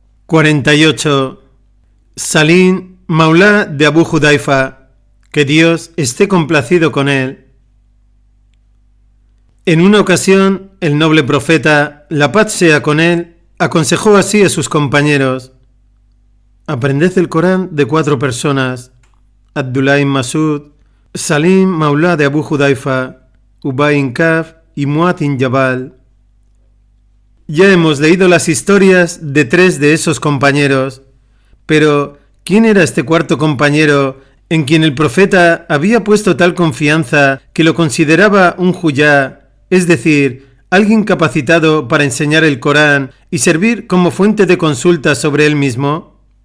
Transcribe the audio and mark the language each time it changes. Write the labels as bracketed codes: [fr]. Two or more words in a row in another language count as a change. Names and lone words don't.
[es] 48. Salim, maulá de Abu Hudayfa, que Dios esté complacido con él. En una ocasión, el noble profeta, la paz sea con él, aconsejó así a sus compañeros: aprended el Corán de 4 personas: Abdullah ibn Masud, Salim, maulá de Abu Hudayfa, Ubay ibn Kaf y Muad ibn Jabal. Ya hemos leído las historias de 3 de esos compañeros, pero ¿quién era este cuarto compañero en quien el profeta había puesto tal confianza que lo consideraba un huyá, es decir, alguien capacitado para enseñar el Corán y servir como fuente de consulta sobre él mismo?